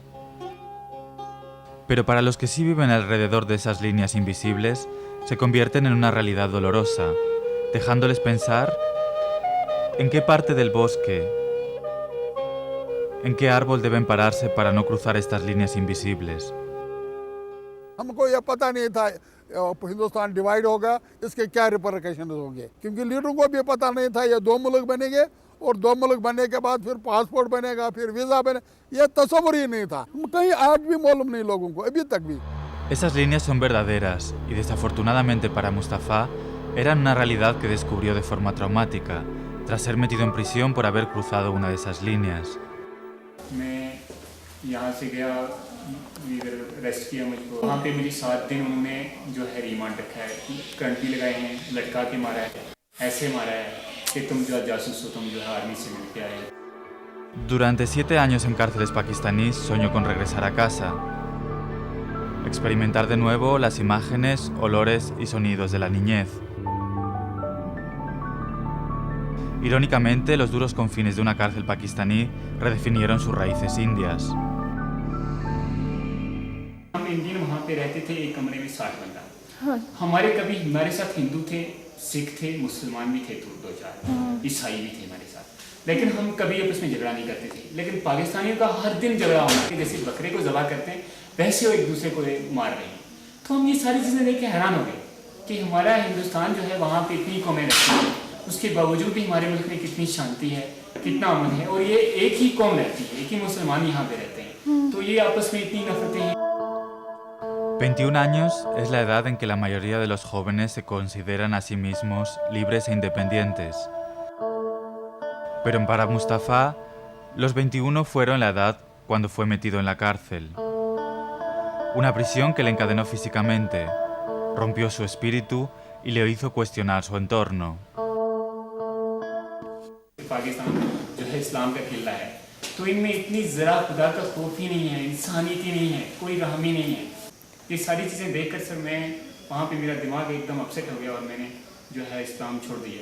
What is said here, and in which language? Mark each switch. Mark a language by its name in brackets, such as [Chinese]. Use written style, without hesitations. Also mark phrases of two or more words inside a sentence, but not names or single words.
[Spanish] Pero para los que sí viven alrededor de esas líneas invisibles, se convierten en una realidad dolorosa, dejándoles pensar en qué parte del bosque, en qué árbol deben pararse para no cruzar estas líneas invisibles. [Hindi] हमको यह पता नहीं था हिंदुस्तान डिवाइड होगा, इसके क्या रिपरकशंस होंगे, क्योंकि लीडरों को भी पता नहीं था ये 2 मुल्क बनेंगे और 2 मुल्क बनने के बाद फिर पासपोर्ट बनेगा, फिर वीज़ा बने, ये तस्वुर ही नहीं था, कहीं आज भी मालूम नहीं लोगों को, अभी तक भी। [Spanish] Esas líneas son verdaderas y desafortunadamente para Mustafa eran una realidad que descubrió de forma traumática, tras ser metido en prisión por haber cruzado una de esas líneas. [Hindi] मैं यहाँ से गया, इधर रेस्ट किया मुझको, वहाँ पे मुझे 7 दिन उन्होंने जो है रिमांड रखा है, करंट भी लगाए हैं, लटका के मारा है, ऐसे मारा है कि तुम जो जासूस हो, तुम जो है आर्मी से मिल के आए। [Spanish] Durante 7 años en cárceles pakistaníes soñó con regresar a casa, experimentar de nuevo las imágenes, olores y sonidos de la niñez. Irónicamente, los duros confines de una cárcel pakistaní redefinieron sus raíces indias. [Hindi] हम इंडियन वहाँ पे रहते थे एक कमरे में 60 बंदा, हमारे कभी हमारे साथ हिंदू थे, सिख थे, मुसलमान भी थे, 2-4 ईसाई भी थे हमारे साथ, लेकिन हम कभी आपस में झगड़ा नहीं करते थे। लेकिन पाकिस्तानियों का हर दिन झगड़ा होना कि जैसे बकरे को ज़बह करते हैं वैसे वो एक दूसरे को मार रहे हैं। तो हम ये सारी चीज़ें देख के हैरान हो गए कि हमारा हिंदुस्तान जो है वहाँ पे इतनी कौमें रहती हैं, उसके बावजूद भी हमारे मुल्क में कितनी शांति है, कितना अमन है, और ये एक ही कौम रहती है, एक ही मुसलमान यहाँ पे रहते हैं, तो ये आपस में इतनी नफरतें हैं। [Spanish] 21 años es la edad en que la mayoría de los jóvenes se consideran a sí mismos libres e independientes. Pero para Mustafa, los 21 fueron la edad cuando fue metido en la cárcel. Una prisión que le encadenó físicamente, rompió su espíritu y le hizo cuestionar su entorno. [Hindi] पाकिस्तान जो है इस्लाम का किला है, तो इनमें इतनी ज़रा खुदा का खौफ ही नहीं है, इंसानियत ही नहीं है, कोई रहम ही नहीं है। ये सारी चीज़ें देखकर सर मैं वहाँ पे मेरा दिमाग एकदम अपसेट हो गया और मैंने जो है इस्लाम छोड़ दिया।